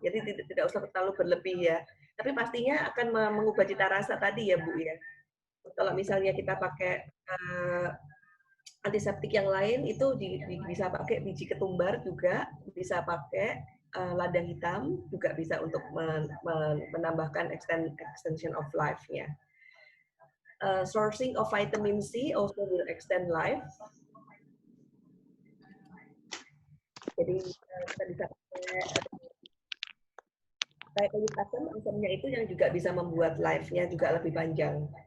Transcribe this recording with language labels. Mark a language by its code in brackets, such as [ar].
[id] Jadi tidak usah terlalu berlebih ya. Tapi pastinya akan mengubah cita rasa tadi ya Bu ya. Kalau misalnya kita pakai antiseptik yang lain itu bisa pakai biji ketumbar juga, bisa pakai lada hitam juga bisa untuk menambahkan [en] extension of life-nya. Sourcing of vitamin C also will extend life. [id] Jadi kita bisa pakai kulit asamnya itu yang juga bisa membuat life-nya juga lebih panjang.